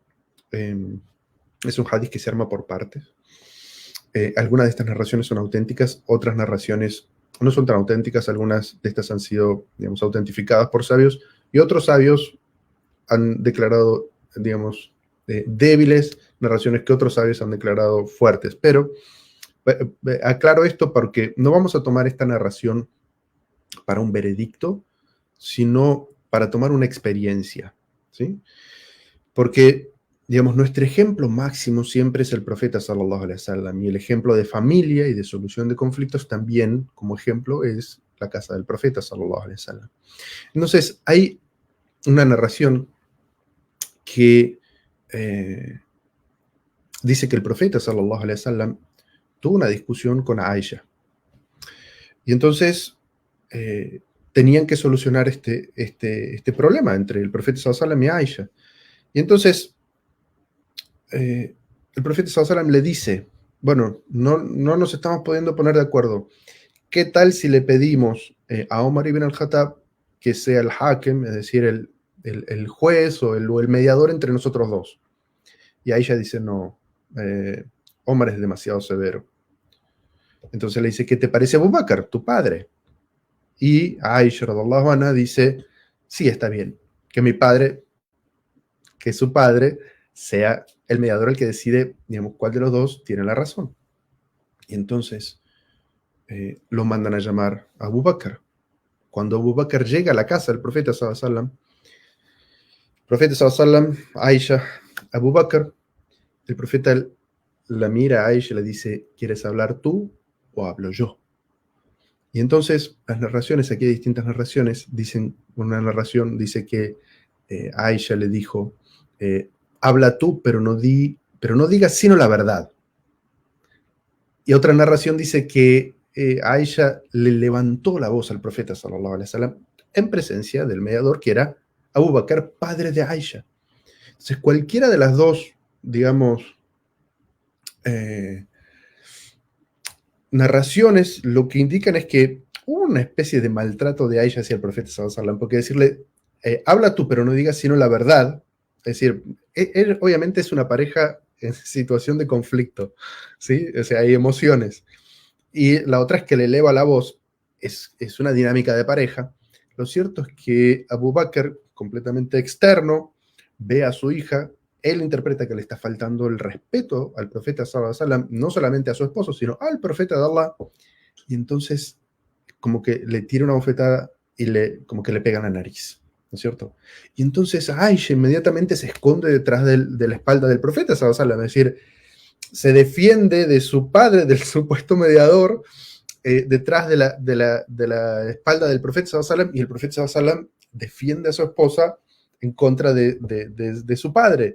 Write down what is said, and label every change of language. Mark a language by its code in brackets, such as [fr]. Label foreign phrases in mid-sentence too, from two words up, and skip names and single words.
[es] Es un hadiz que se arma por partes. Algunas de estas narraciones son auténticas, otras narraciones no son tan auténticas, algunas de estas han sido, digamos, autentificadas por sabios y otros sabios han declarado, digamos, débiles narraciones que otros sabios han declarado fuertes. Pero aclaro esto porque no vamos a tomar esta narración para un veredicto, sino para tomar una experiencia, ¿sí? Porque, digamos, nuestro ejemplo máximo siempre es el profeta [ar] صلى الله عليه وسلم, [es] y el ejemplo de familia y de solución de conflictos también, como ejemplo, es la casa del profeta [ar] صلى الله عليه وسلم. [es] Entonces, hay una narración que dice que el profeta [ar] صلى الله عليه وسلم [es] tuvo una discusión con Aisha. Y entonces tenían que solucionar este problema entre el profeta [ar] صلى الله عليه وسلم [es] y Aisha. Y entonces el profeta [ar] صلى الله عليه وسلم [es] le dice, bueno, no nos estamos pudiendo poner de acuerdo. ¿Qué tal si le pedimos a Omar ibn al-Khattab que sea el hakem, es decir, el juez o el mediador entre nosotros dos? Y Aisha dice, no, Omar es demasiado severo. Entonces le dice, ¿qué te parece Abu Bakr, tu padre? Y Aisha [ar] رضي الله عنها [es] dice, sí, está bien, que mi padre, que su padre, sea el mediador el que decide, digamos, cuál de los dos tiene la razón. Y entonces lo mandan a llamar a Abu Bakr. Cuando Abu Bakr llega a la casa del profeta [ar] صلى الله عليه وسلم, [es] el profeta [ar] صلى الله عليه وسلم, [es] Aisha, Abu Bakr, el profeta la mira a Aisha y le dice, ¿quieres hablar tú o hablo yo? Y entonces las narraciones, aquí hay distintas narraciones, dicen, una narración dice que Aisha le dijo, habla tú, pero no digas sino la verdad. Y otra narración dice que Aisha le levantó la voz al profeta [ar] صلى الله عليه وسلم [es] en presencia del mediador, que era Abu Bakr, padre de Aisha. Entonces cualquiera de las dos, digamos, narraciones lo que indican es que hubo una especie de maltrato de Aisha hacia el profeta [ar] صلى الله عليه وسلم, [es] porque decirle, habla tú, pero no digas sino la verdad, es decir, él obviamente es una pareja en situación de conflicto, ¿sí? O sea, hay emociones. Y la otra es que le eleva la voz, es una dinámica de pareja. Lo cierto es que Abu Bakr, completamente externo, ve a su hija, él interpreta que le está faltando el respeto al profeta [ar] صلى الله عليه وسلم, [es] no solamente a su esposo, sino al profeta de Allah, y entonces como que le tira una bofetada y como que le pega en la nariz, ¿no es cierto? Y entonces Aisha inmediatamente se esconde detrás de la espalda del profeta [ar] صلى الله عليه وسلم, [es] es decir, se defiende de su padre, del supuesto mediador, detrás de la espalda del profeta [ar] صلى الله عليه وسلم, [es] y el profeta [ar] صلى الله عليه وسلم [es] defiende a su esposa en contra de su padre.